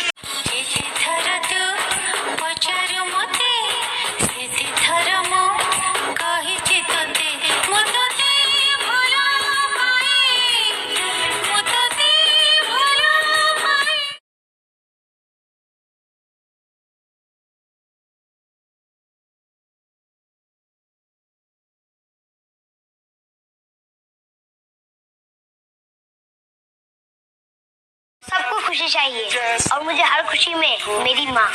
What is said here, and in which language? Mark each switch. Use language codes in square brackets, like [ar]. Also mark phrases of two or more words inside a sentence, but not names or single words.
[or] ଥର ତୁ ପଚାରୁ ମତେ ଥର ମୁଁ କହିଛି ତତେ ମୁଁ ତତେ ଭଲ ପାଏ ମୁଁ ତତେ ଭଲ ପାଏ [hi] सबको खुशी चाहिए और मुझे हर खुशी में मेरी माँ